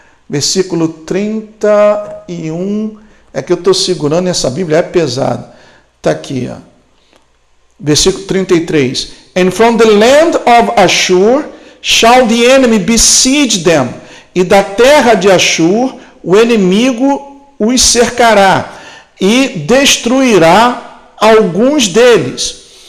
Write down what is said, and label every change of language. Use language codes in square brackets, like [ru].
[pt] Versículo 31, é que eu estou segurando essa Bíblia, é pesado. Está aqui, ó. Versículo 33. [en] And from the land of Ashur shall the enemy besiege them. [pt] E da terra de Ashur o inimigo os cercará e destruirá alguns deles.